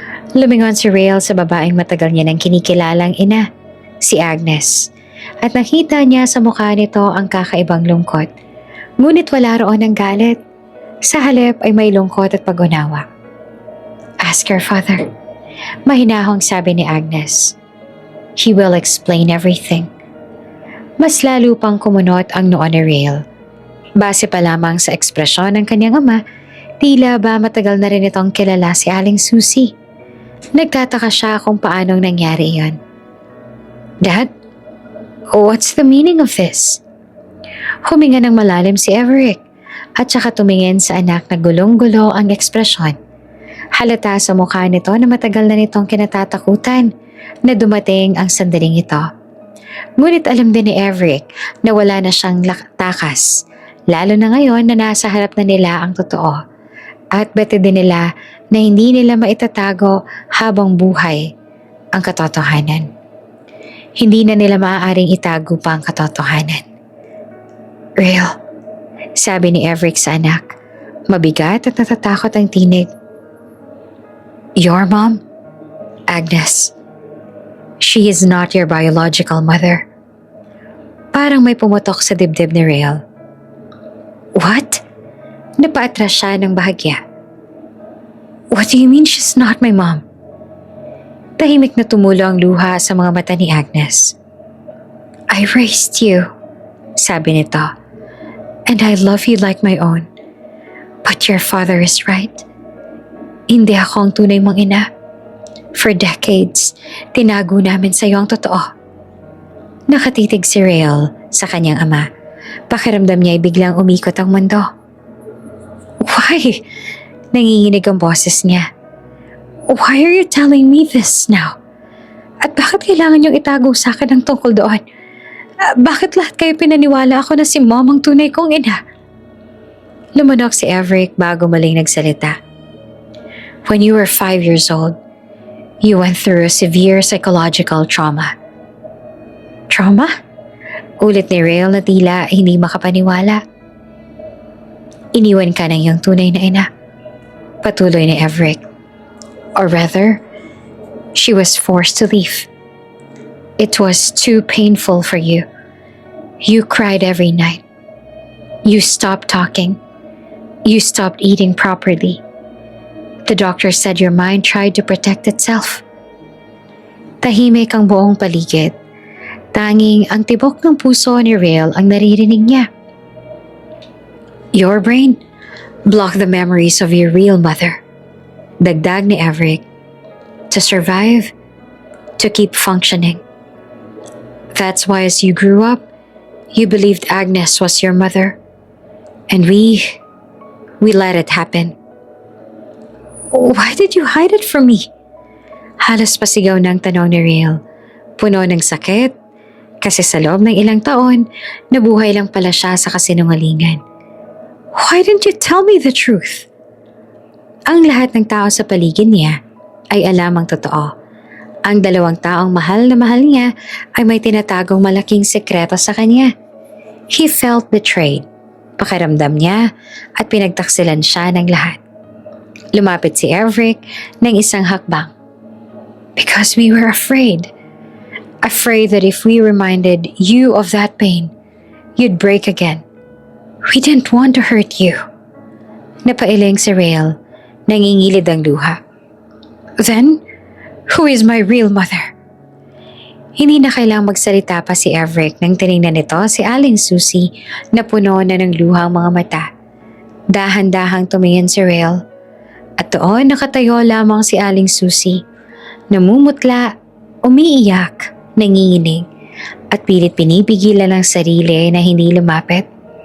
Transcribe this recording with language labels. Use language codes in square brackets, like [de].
[tl] Lumingon si Rael sa babaeng matagal niya nang kinikilalang ina, si Agnes. At nakita niya sa mukha nito ang kakaibang lungkot. Ngunit wala roon ang galit. Sa halip ay may lungkot at pag-unawa. [en] Ask your father. [tl] Mahinahong sabi ni Agnes. [en] He will explain everything. [tl] Mas lalo pang kumunot ang noo ni Rael. Base pa lamang sa ekspresyon ng kanyang ama, tila ba matagal na rin itong kilala si Aling Susie. Nagtataka siya kung paanong nangyari iyon. [en] Dad, what's the meaning of this? [tl] Huminga ng malalim si Everett at saka tumingin sa anak na gulong-gulo ang ekspresyon. Halata sa mukha nito na matagal na nitong kinatatakutan na dumating ang sandaling ito. Ngunit alam din ni Everett na wala na siyang takas, lalo na ngayon na nasa harap na nila ang totoo. At bete din nila na hindi nila maitatago habang buhay ang katotohanan. Hindi na nila maaaring itago pa ang katotohanan. Real, sabi ni Everett sa anak. Mabigat at natatakot ang tinig. [en] Your mom? Agnes. She is not your biological mother. [tl] Parang may pumutok sa dibdib ni Real. [en] What? [tl] Napaatras siya ng bahagya. [en] What do you mean she's not my mom? [tl] Tahimik na tumulo ang luha sa mga mata ni Agnes. [en] I raised you, [tl] sabi nito. [en] And I love you like my own. But your father is right. [tl] Hindi ako ang tunay mong ina. [en] For decades, [tl] tinago namin sa iyo ang totoo. Nakatitig si Real sa kanyang ama. Pakiramdam niya ay biglang umikot ang mundo. [en] Why? [tl] Nanginginig ang boses niya. [en] Why are you telling me this now? [tl] At bakit kailangan niyong itago sa akin ang tungkol doon? Bakit lahat kayo pinaniwala ako na si Mom ang tunay kong ina? Lumunok si Everett bago maling nagsalita. [en] When you were 5 years old, you went through a severe psychological trauma. [tl] Trauma? Ulit ni Real na tila hindi makapaniwala. Iniwan ka ng iyong tunay na ina. Patuloy ni Everett. [en] Or rather, she was forced to leave. It was too painful for you. You cried every night. You stopped talking. You stopped eating properly. The doctor said your mind tried to protect itself. [tl] Tahimik ang buong paligid. Tanging ang tibok ng puso ni Real ang naririnig niya. [en] Your brain blocked the memories of your real mother. [tl] Dagdag ni Everett. [en] To survive, to keep functioning. That's why as you grew up, you believed Agnes was your mother. And we let it happen. Why did you hide it from me? [tl] Halos pasigaw ng tanong ni Real. Puno ng sakit, kasi sa loob ng ilang taon, nabuhay lang pala siya sa kasinungalingan. [en] Why didn't you tell me the truth? [tl] Ang lahat ng tao sa paligid niya ay alam ang totoo. Ang dalawang taong mahal na mahal niya ay may tinatagong malaking sekreto sa kanya. [en] He felt betrayed. [tl] Pakiramdam niya at pinagtaksilan siya ng lahat. Lumapit si Everett ng isang hakbang. [en] Because we were afraid. Afraid that if we reminded you of that pain, you'd break again. We didn't want to hurt you. [tl] Napailing si Real. Nangingilid ang luha. [en] Then, who is my real mother? [tl] Hindi na kailang magsalita pa si Everett nang tinignan nito si Aling Susie na puno na ng luha ang mga mata. Dahan-dahang tumingin si Real. At doon nakatayo lamang si Aling Susie. Namumutla, umiiyak, nanginginig, at pilit pinipigilan ang sarili na hindi lumapit.